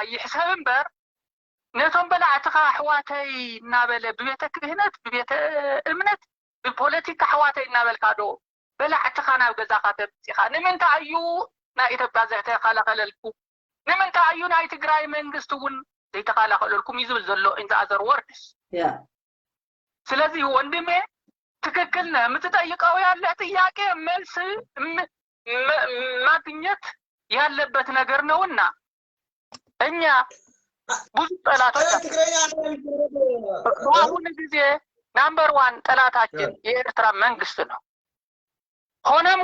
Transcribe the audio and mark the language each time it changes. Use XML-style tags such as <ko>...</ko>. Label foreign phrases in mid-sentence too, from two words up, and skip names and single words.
<ti>ይሕሰብ እምበር ነቶም በላዕትኻ ኣሕዋተይ እናበለ ብቤተ ክህነት ብቤተ እምነት ብፖለቲካ ኣሕዋተይ እናበልካዶ በላዕትኻ ናብ ገዛኻ ተብፂኻ ንምንታይ እዩ ናይ ኢትዮጵያ ዘይተኸላኸለልኩ ንምንታይ እዩ ናይ ትግራይ መንግስት እውን ዘይተኸላኸለልኩም ይዝብል ዘሎ</ti> <en>in other words</en> <am>ስለዚህ ወንድሜ ትክክል ነህ የምትጠይቀው ያለ ጥያቄ መልስ ማግኘት ያለበት ነገር ነውና እኛ ብዙ ጠላቶች አሁን ጊዜ ናምበር 1 ጠላታችን የኤርትራ መንግስት ነው ሆነም</am>